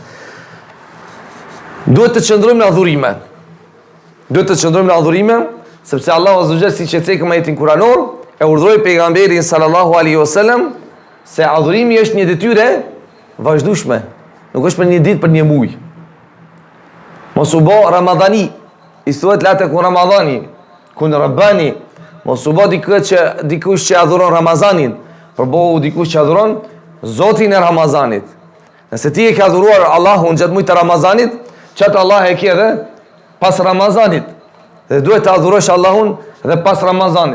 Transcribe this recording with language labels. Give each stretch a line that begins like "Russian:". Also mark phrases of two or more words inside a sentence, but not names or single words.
Albanian: Duhet të qëndrojmë në adhurime. Duhet të qëndrojmë në adhurime, sepse Allahu
Arabic: عز وجل,
Albanian: siç e cekëm ajetin kuranor, e urdhëroi pejgamberin
Arabic: صلى الله عليه وسلم
Albanian: se adhurimi është një detyrë vazhdueshme, nuk është për një ditë, për një muaj. Mos u bë Ramadhani, i thuhet
Arabic: لا تكن رمضاني كن رباني.
Albanian: Mos u bë dikush që adhuron Ramazanin, por bëu dikush që adhuron Zotin e Ramazanit. Nëse ti e ke adhuruar Allahun gjatë muajit të Ramazanit, çat Allah e ke edhe pas Ramazanit. Dhe duhet të adhurosh Allahun edhe pas Ramazanit.